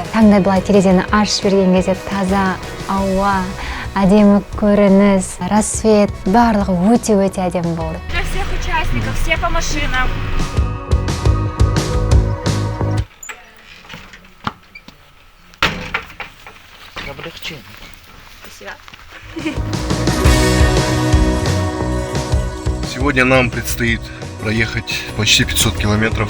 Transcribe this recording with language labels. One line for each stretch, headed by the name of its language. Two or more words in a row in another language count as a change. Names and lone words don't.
Kazakh: Таңда былай терезені ашып берген кезде таза ауа, әдемі көрініс, рассвет, барлығы өте әдемі болды.
Russian: Для всех участников, все по машинам. Облегчение. Спасибо. Сегодня нам предстоит проехать почти 500 километров.